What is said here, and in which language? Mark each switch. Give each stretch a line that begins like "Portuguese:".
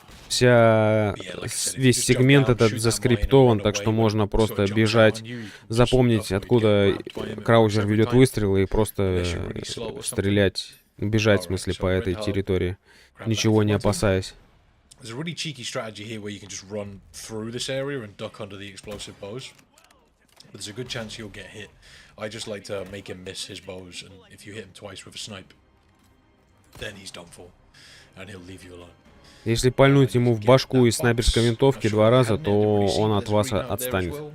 Russian: Весь сегмент этот заскриптован, так что можно просто бежать, запомнить, откуда Краузер ведет выстрелы и просто стрелять, бежать, в смысле, по этой территории, ничего не опасаясь.
English: There's a really cheeky strategy here where you can just run through this area and duck under the explosive bows. But there's a good chance you'll get hit. I just like to make him miss his bows, and if you hit him twice with a snipe, then he's done for, and he'll leave you alone.
Russian: Если пальнуть ему в башку из снайперской винтовки 2 раза, то он от вас отстанет.